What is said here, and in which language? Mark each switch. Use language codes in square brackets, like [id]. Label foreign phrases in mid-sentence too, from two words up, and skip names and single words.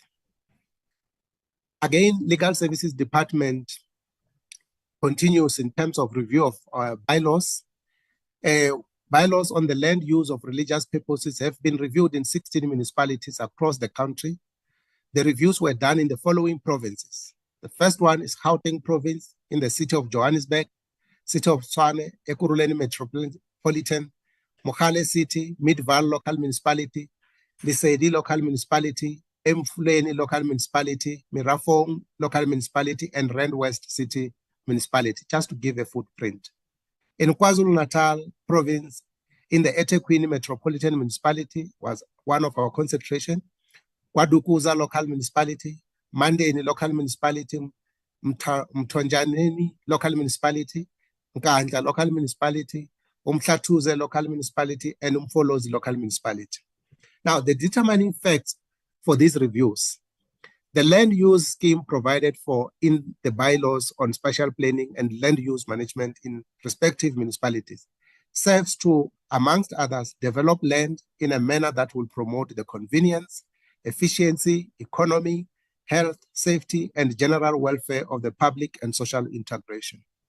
[en] Again, Legal Services Department continues in terms of review of bylaws. Bylaws on the land use of religious purposes have been reviewed in 16 municipalities across the country. The reviews were done in the following provinces. The first one is Gauteng Province in the city of Johannesburg, city of Tshwane, Ekurhuleni Metropolitan, Mogale City, Midvaal Local Municipality, Lesedi Local Municipality, Emfuleni Local Municipality, Mirafong Local Municipality, and Rand West City Municipality, just to give a footprint. In KwaZulu-Natal Province, in the eThekwini Metropolitan Municipality was one of our concentration, KwaDukuza Local Municipality, Mandeni Local Municipality, Mthonjaneni Local Municipality, Nkandla Local Municipality, Umhlathuze Local Municipality, and Umfolozi Local Municipality. Now, the determining facts for these reviews: the land use scheme provided for in the bylaws on spatial planning and land use management in respective municipalities serves to, amongst others, develop land in a manner that will promote the convenience, efficiency, economy, health, safety, and general welfare of the public and social integration.